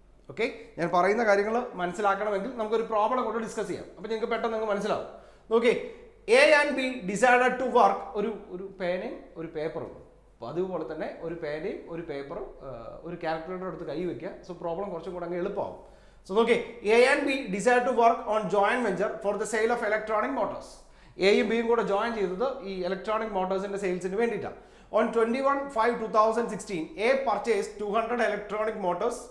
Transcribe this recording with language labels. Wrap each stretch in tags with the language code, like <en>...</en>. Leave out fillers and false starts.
<ml>Okay, ഞാൻ പറയുന്ന കാര്യങ്ങൾ മനസ്സിലാക്കണമെങ്കിൽ നമുക്കൊരു പ്രോബ്ലം കൊണ്ട് ഡിസ്കസ് ചെയ്യാം. അപ്പോൾ നിങ്ങൾക്ക് പെട്ടെന്ന് നിങ്ങൾക്ക് മനസ്സിലാവും. നോക്കി,</ml> <en>A and B decided to work,</en> <ml>ഒരു പേനയും ഒരു പേപ്പറും. അപ്പോൾ അതുപോലെ തന്നെ ഒരു പേനയും ഒരു പേപ്പറും ഒരു കാൽക്കുലേറ്റർ എടുത്ത് കൈ വയ്ക്കുക. സോ പ്രോബ്ലം കുറച്ചും കൂടെ അങ്ങ് എളുപ്പമാവും.</ml> <en>So okay, A and B decide to work on joint venture for the sale of electronic motors.</en> <ml>എയും ബിയും കൂടെ ജോയിൻ ചെയ്തത് ഈ ഇലക്ട്രോണിക് മോട്ടോഴ്സിന്റെ സെയിൽസിന് വേണ്ടിയിട്ടാണ്.</ml> <en>On 21/5/2016 A purchased 200 electronic motors.</en>